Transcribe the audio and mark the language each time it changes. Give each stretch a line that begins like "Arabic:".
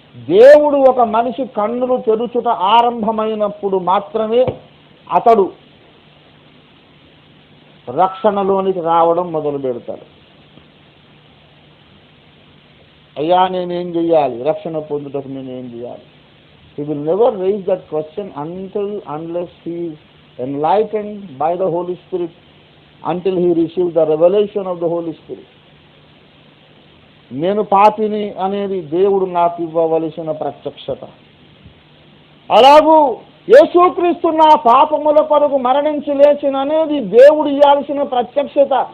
Telugu: దేవుడు ఒక మనిషి కన్నులు తెరుచుట ఆరంభమైనప్పుడు మాత్రమే అతడు రక్షణలోనికి రావడం మొదలు పెడతాడు. అయ్యా నేనేం చెయ్యాలి, రక్షణ పొందుటకు నేనేం చేయాలి?
English: He will never raise that question unless he is enlightened by the Holy Spirit, until he receives the revelation of the Holy Spirit.
Telugu: నేను పాపిని అనేది దేవుడు నాకు ఇవ్వవలసిన ప్రత్యక్షత. అలాగూ యేసుక్రీస్తు నా పాపముల కొరకు మరణించి లేచిన అనేది దేవుడు ఇవ్వాల్సిన ప్రత్యక్షత.